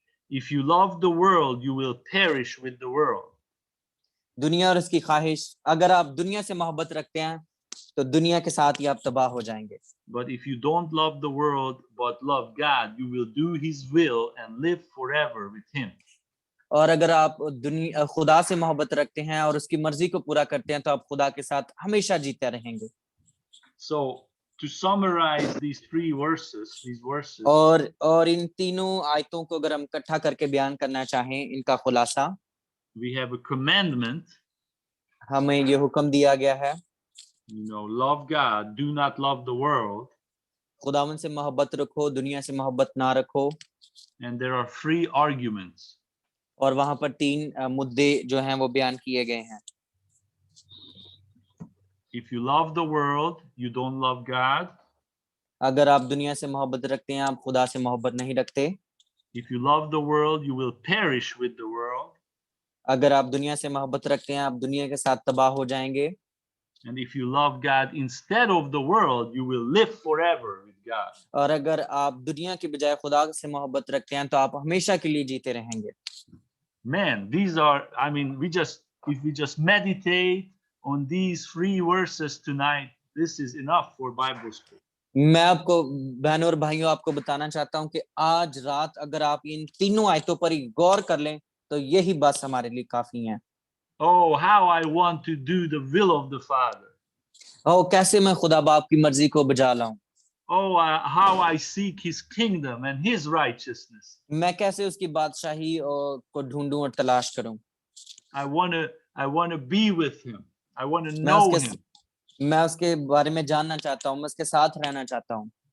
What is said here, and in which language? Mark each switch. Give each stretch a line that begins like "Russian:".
English: If you love the world, you will perish with the world.
Hindi: दुनिया और उसकी ख्वाहिश, अगर आप दुनिया से मोहब्बत रखते हैं तो दुनिया के साथ ही आप तबाह हो जाएंगे।
English: But if you don't love the world but love God, you will do his will and live forever with him.
Hindi: और अगर आप दुनिया खुदा से मोहब्बत रखते हैं और उसकी मर्जी को पूरा करते हैं तो आप खुदा के साथ हमेशा जीते रहेंगे।
English: So to summarize these three verses,
Hindi: और इन तीनों आयतों को अगर हम इकट्ठा करके बयान करना चाहें, इनका खुलासा,
English: we have a commandment,
Hindi: हमें ये हुक्म दिया गया है,
English: love God, do not love the world.
Hindi: खुदावन से मोहब्बत रखो, दुनिया से मोहब्बत ना रखो।
English: And there are three arguments.
Hindi: और वहां पर तीन मुद्दे जो हैं वो बयान किए गए हैं।
English: If you love the world, you don't love God.
Hindi: अगर आप दुनिया से मोहब्बत रखते हैं, आप खुदा से मोहब्बत नहीं रखते।
English: If you love the world, you will perish with the world.
Hindi: अगर आप दुनिया से मोहब्बत रखते हैं, आप दुनिया के साथ तबाह हो जाएंगे।
English: And if you love God instead of the world, you will live forever with God.
Hindi: और अगर आप दुनिया की बजाय खुदा से मोहब्बत रखते हैं तो आप हमेशा के लिए जीते रहेंगे।
English: Man, these are, I mean, if we just meditate on these three verses tonight, this is enough for Bible school.
Hindi: मैं आपको बहनों और भाइयों आपको बताना चाहता हूं कि आज रात अगर आप इन तीनों आयतों पर ही गौर कर लें तो यही बस हमारे लिए काफी है।
English: Oh, how I want to do the will of the Father.
Hindi: कैसे मैं खुदा बाप की मर्जी को बजा लाऊं।
English: Oh, how I seek his kingdom and his righteousness.
Hindi: मैं कैसे उसकी बादशाही को ढूंढूं और तलाश करूं।
English: I want to be with him. I want to know him.
Hindi: मैं उसके बारे में जानना चाहता हूं, मैं उसके साथ रहना चाहता हूं।